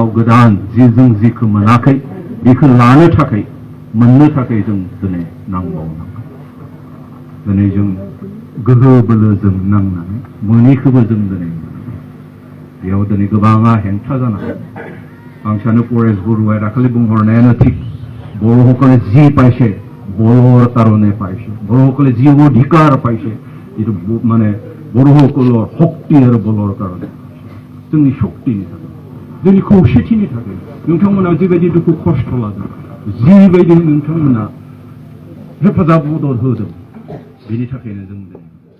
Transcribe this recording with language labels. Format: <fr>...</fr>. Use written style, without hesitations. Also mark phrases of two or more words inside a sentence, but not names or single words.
<brx>गोदान जों जिखौ मोनाखै बेखौ लानो थाखाय मोननो थाखाय जों दिनै नांबावनांगोन दिनै जों गोहो बोलोजों नांनानै मोनैखौबो जों दिनै बेयाव दिनै गोबाङा हेंथा जानाय आं सानो परेश बरुवाया दाखालि बुंहरनायानो थिग</brx> <as>बर'সকলে যি পাইছে বড়োৰ কাৰণে পাইছে বড়োসকলে যি অধিকাৰ পাইছে এইটো মানে বড়োসকলৰ শক্তি আৰু বলৰ কাৰণে</as> <brx>जोंनि शक्तिनि थाखाय जोंनि खौसेथिनि थाखाय नोंथांमोना जिबायदि दुखु खस्थ' लादों जिबायदि नोंथांमोना हेफाजाब मदद होदों बेनि थाखायनो जों</brx>